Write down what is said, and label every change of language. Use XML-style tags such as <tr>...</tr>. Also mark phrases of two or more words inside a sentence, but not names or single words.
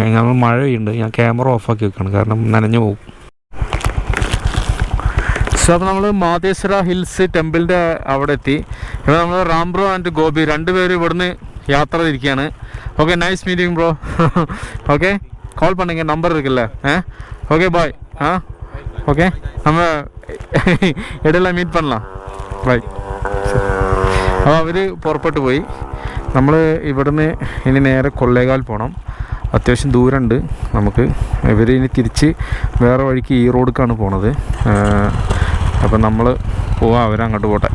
<ml>ഞങ്ങൾ മഴയുണ്ട്, ഞാൻ ക്യാമറ ഓഫാക്കി വെക്കണം കാരണം നനഞ്ഞു പോകും. സോ അപ്പോൾ നമ്മൾ മാതേശ്വര ഹിൽസ് ടെമ്പിളിൻ്റെ അവിടെ എത്തി. ഇപ്പോൾ നമ്മൾ റാംബ്രോ ആൻഡ് ഗോപി രണ്ടുപേരും ഇവിടുന്ന് യാത്ര തിരിക്കുകയാണ്.</ml> <en>okay, nice meeting bro. ഓക്കെ,</en> <ta>கால் பண்ணுங்க, நம்பர் இருக்குல்ல.</ta> <en>okay bye.</en> <ta>ஓகே, நம்ம ഇടയില മീറ്റ് பண்ணலாம். ബൈ.</ta> <ml>അപ്പോൾ അവർ പുറപ്പെട്ടു പോയി. നമ്മൾ ഇവിടുന്ന് ഇനി നേരെ കൊള്ളേകാൽ പോകണം. അത്യാവശ്യം ദൂരമുണ്ട് നമുക്ക്. ഇവർ ഇനി തിരിച്ച് വേറെ വഴിക്ക് ഈ റോഡിലേക്കാണ് പോണത്. അപ്പം നമ്മൾ പോവാം, അവരങ്ങോട്ട് പോട്ടെ.</ml>